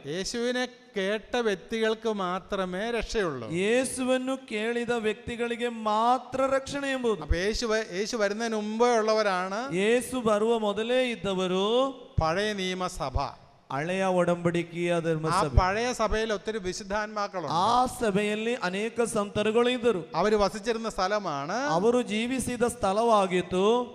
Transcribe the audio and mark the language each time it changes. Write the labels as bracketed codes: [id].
[ml] യേശുവിനെ കേട്ട വ്യക്തികൾക്ക് മാത്രമേ രക്ഷയുള്ളൂ. [kn] ಯೇಸುವನ್ನು ಕೇಳಿದ ವ್ಯಕ್ತಿಗಳಿಗೆ ಮಾತ್ರ ರಕ್ಷಣೆ ಎಂಬುದು. [ml] അപ്പൊ യേശു വരുന്നതിന് മുമ്പേ ഉള്ളവരാണ് [kn] ಯೇಸು ಬರುವ ಮೊದಲೇ ಇದ್ದವರು [ml] പഴയ നിയമസഭ. [kn] ಹಳೆಯ ಒಡಂಬಡಿಕೆಯ [ml] ആ [kn] ಧರ್ಮಸಭೆ. [ml] പഴയ സഭയിൽ ഒത്തിരി വിശുദ്ധാത്മാക്കളുണ്ട്. [kn] ಆ ಸಭೆಯಲ್ಲಿ ಅನೇಕ ಸಂತರುಗಳು ಇದ್ದರು. [ml] അവര് വസിച്ചിരുന്ന സ്ഥലമാണ്, [kn] ಅವರು ಜೀವಿಸಿದ ಸ್ಥಳವಾಗಿತ್ತು